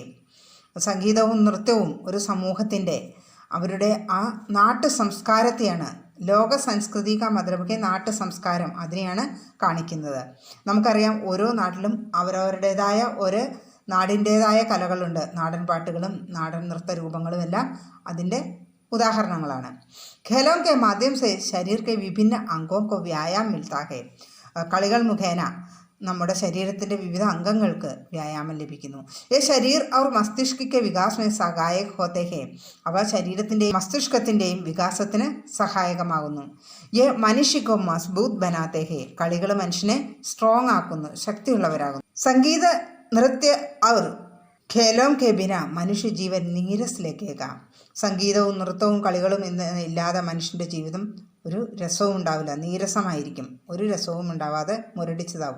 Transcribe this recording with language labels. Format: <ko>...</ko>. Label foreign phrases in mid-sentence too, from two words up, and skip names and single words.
<ml>സംഗീതവും നൃത്യവും ഒരു സമൂഹത്തിൻ്റെ അവരുടെ ആ നാട്ടു സംസ്കാരത്തെയാണ്,</ml> <hi>लोक संस्कृति का मतलब</hi> <ml>നാട്ടു സംസ്കാരം, അതിനെയാണ് കാണിക്കുന്നത്. നമുക്കറിയാം ഓരോ നാട്ടിലും അവരവരുടേതായ ഒരു നാടിൻ്റേതായ കലകളുണ്ട്. നാടൻ പാട്ടുകളും നാടൻ നൃത്ത രൂപങ്ങളും എല്ലാം അതിൻ്റെ ഉദാഹരണങ്ങളാണ്.</ml> <hi>ഖേലോं के माध्यम से शरीर के विभिन्न अंगों को व्यायाम मिलता है.</hi> <ml>കളികൾ മുഖേന നമ്മുടെ ശരീരത്തിൻ്റെ വിവിധ അംഗങ്ങൾക്ക് വ്യായാമം ലഭിക്കുന്നു.</ml> <hi>ये शरीर और मस्तिष्क के विकास में सहायक होते हैं.</hi> <ml>അവ ശരീരത്തിൻ്റെയും മസ്തിഷ്കത്തിൻ്റെയും വികാസത്തിന് സഹായകമാകുന്നു.</ml> <hi>ये मनुष्य को मजबूत बनाते हैं.</hi> <ml>കളികൾ മനുഷ്യനെ സ്ട്രോങ് ആക്കുന്നു, ശക്തിയുള്ളവരാകുന്നു.</ml> <hi>संगीत, नृत्य और खेलों के बिना मनुष्य जीवन नीरस लगेगा.</hi> <ml>സംഗീതവും നൃത്തവും കളികളും ഇല്ലാതെ മനുഷ്യൻ്റെ ജീവിതം ഒരു രസവും ഉണ്ടാവില്ല, നീരസമായിരിക്കും, ഒരു രസവും ഉണ്ടാവാതെ മുരടിച്ചതാവും.</ml>